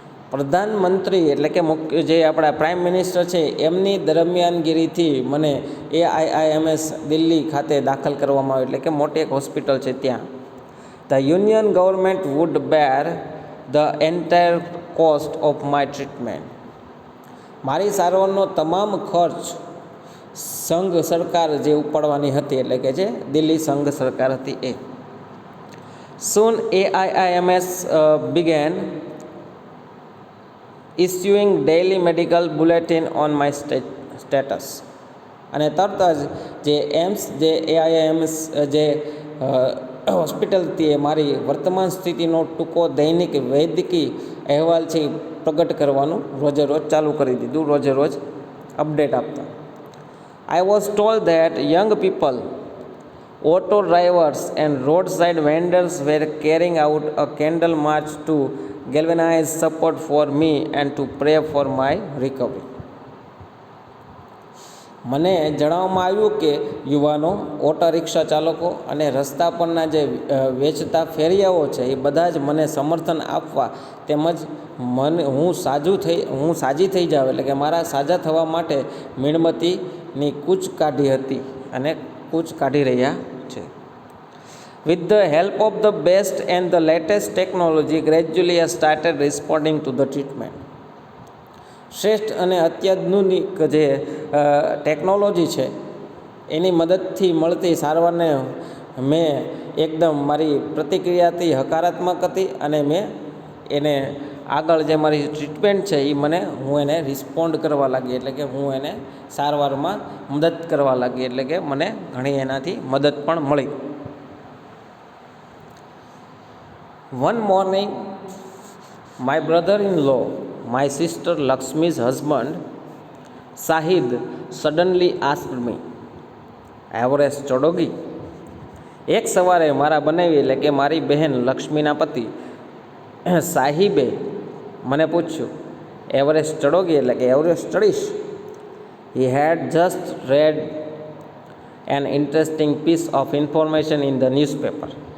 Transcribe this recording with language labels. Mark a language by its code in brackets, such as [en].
[gu] પ્રધાનમંત્રી એટલે કે મુખ્ય જે આપણા પ્રાઇમ મિનિસ્ટર છે એમની દરમિયાનગીરીથી મને AIIMS દિલ્હી ખાતે દાખલ કરવામાં આવ્યો, એટલે કે મોટી એક હોસ્પિટલ છે ત્યાં. [en] The union government would bear the entire cost of my treatment. [gu] મારી સારવારનો તમામ ખર્ચ સંઘ સરકાર જે ઉપાડવાની હતી, એટલે કે જે દિલ્હી સંઘ સરકાર હતી એ. [en] Soon AIIMS began issuing daily medical bulletin on my status. [gu] અને તરત જ જે એમ્સ જે AIIMS જે હોસ્પિટલ હતી એ મારી વર્તમાન સ્થિતિનો ટૂંકો દૈનિક વૈદ્યકીય અહેવાલ છે એ પ્રગટ કરવાનું રોજે રોજ ચાલુ કરી દીધું, રોજે રોજ અપડેટ આપતા. [en] I was told that young people, auto drivers and roadside vendors were carrying out a candle march to galvanize support for me and to pray for my recovery. [gu] મને જણાવવામાં આવ્યું કે યુવાનો, ઓટો રિક્ષા ચાલકો અને રસ્તા પરના જે વેચતા ફેરિયાઓ છે એ બધા જ મને સમર્થન આપવા તેમજ હું સાજી થઈ જાઉં એટલે કે મારા સાજા થવા માટે મીણબત્તીની કૂચ કાઢી હતી અને કૂચ કાઢી રહ્યા છે. [en] With the help of the best and the latest technology, gradually I started responding to the treatment. [gu] શ્રેષ્ઠ અને અત્યાધુનિક જે ટેકનોલોજી છે એની મદદથી મળતી સારવારને મેં એકદમ મારી પ્રતિક્રિયાથી હકારાત્મક હતી અને મેં એને આગળ જે મારી ટ્રીટમેન્ટ છે હું એને રિસ્પોન્ડ કરવા લાગી, એટલે કે હું એને સારવારમાં મદદ કરવા લાગી, એટલે કે મને ઘણી એનાથી મદદ પણ મળી. [en] One morning, my brother-in-law, my sister Lakshmi's husband, Sahid, suddenly asked me, "Everest [hi] ચડોગી?" [gu] એક સવારે મારા બનાવી એટલે કે મારી બહેન લક્ષ્મીના પતિ સાહિબે મને પૂછ્યું, એવરેસ્ટ ચડોગી એટલે કે Everest ચડીશ? [en] He had just read an interesting piece of information in the newspaper.